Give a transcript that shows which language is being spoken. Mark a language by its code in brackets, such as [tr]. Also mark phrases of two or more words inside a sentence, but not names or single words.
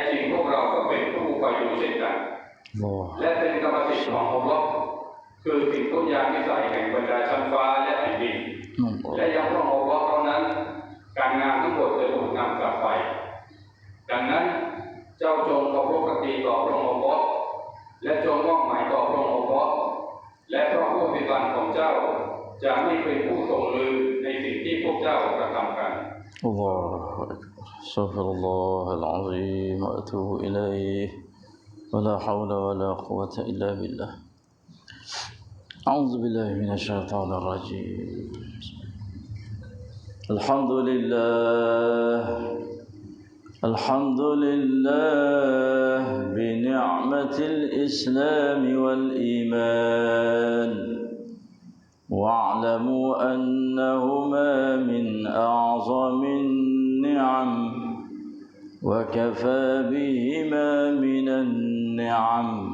[th] จริงพวกเราก็เป็นผู้คอยดูเช่นกันและเป็นกรรมสิทธิ์ของอัลเลาะห์คือสิ่งทุกอย่างนิสัยแห่งบรรดาชั้นฟ้าและแผ่นดินและยังพระองค์อัลเลาะห์เท่านั้นการงานทั้งหมดจะถูกนำกลับไปดังนั้นเจ้าจงเคารพปฏิต่อพระองค์อัลเลาะห์และจงมอบหมายต่อพระองค์อัลเลาะห์และพระผู้อภิบาลของเจ้าจะไม่เป็นผู้ทรงลืมในสิ่งที่พวกเจ้ากระทำกัน [ar] الله أكبر أستغفر الله العظيم وأتوب إليه ولا حول ولا قوة إلا بالله أعوذ بالله من الشيطان الرجيم الحمد لله بنعمة الإسلام والإيمان واعلموا أنهما من أعظم النعم وكفى بهما من النعم